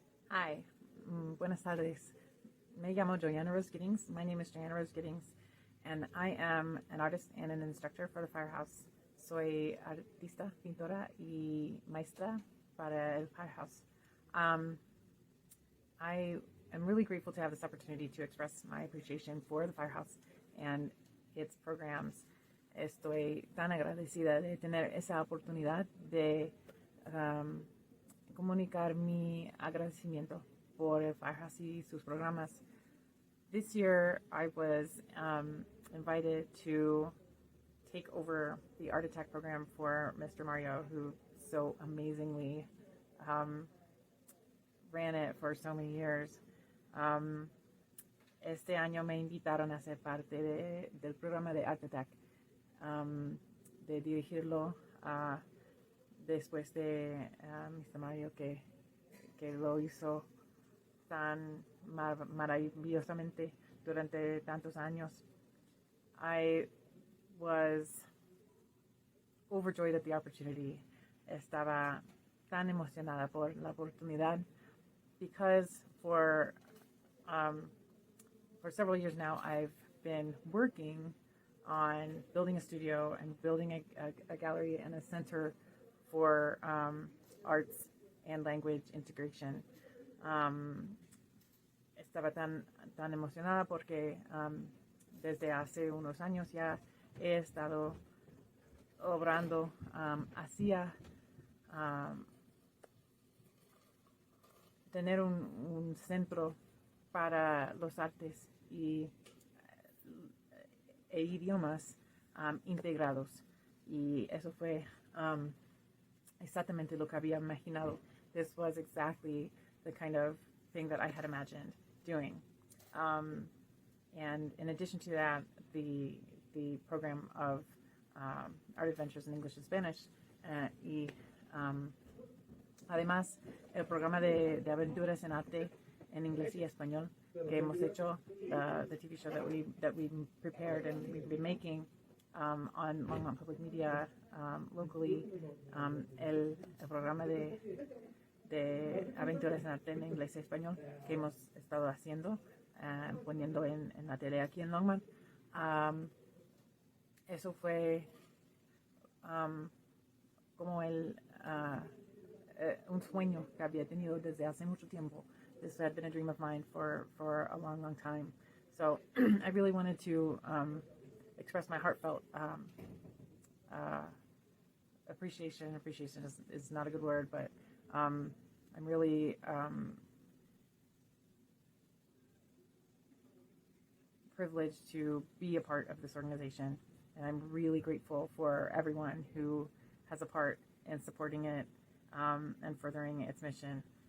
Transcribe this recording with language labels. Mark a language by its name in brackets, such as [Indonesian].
[Spanish] Hi, buenas tardes. Me llamo Joanna Rose Giddings. [English] My name is Joanna Rose Giddings, and I am an artist and an instructor for the Firehouse. [Spanish] Soy artista, pintora y maestra para el Firehouse. [English] I am really grateful to have this opportunity to express my appreciation for the Firehouse and its programs. [Spanish] Estoy tan agradecida de tener esa oportunidad de comunicar mi agradecimiento por el Firehouse y sus programas. [English] This year I was invited to take over the Art Attack program for Mr. Mario, who so amazingly ran it for so many years. [Spanish] Este año me invitaron a ser parte del programa de Art Attack, de dirigirlo después de Mr. Mario, que lo hizo tan maravillosamente durante tantos años. [English] I was overjoyed at the opportunity. [Spanish] Estaba tan emocionada por la oportunidad [English] because for several years now I've been working on building a studio and building a gallery and a center for arts and language integration. [Spanish] Estaba tan emocionada porque desde hace unos años ya he estado obrando hacia tener un centro para los artes e idiomas integrados, y eso fue exactamente lo que había imaginado. [English] This was exactly the kind of thing that I had imagined doing. And in addition to that, the program of Art Adventures in English and Spanish, [Spanish] y además el programa de aventuras en arte en inglés y español que hemos hecho, [English] the TV show that we prepared and we've been making on Longmont Public Media locally, [Spanish] el programa de aventuras en arte en inglés y español que hemos estado haciendo, poniendo en la tele aquí en Longmont. Eso fue como un sueño que había tenido desde hace mucho tiempo. [English] This had been a dream of mine for a long time. So I really wanted to express my heartfelt appreciation. Appreciation is not a good word, but I'm really privileged to be a part of this organization, and I'm really grateful for everyone who has a part in supporting it and furthering its mission.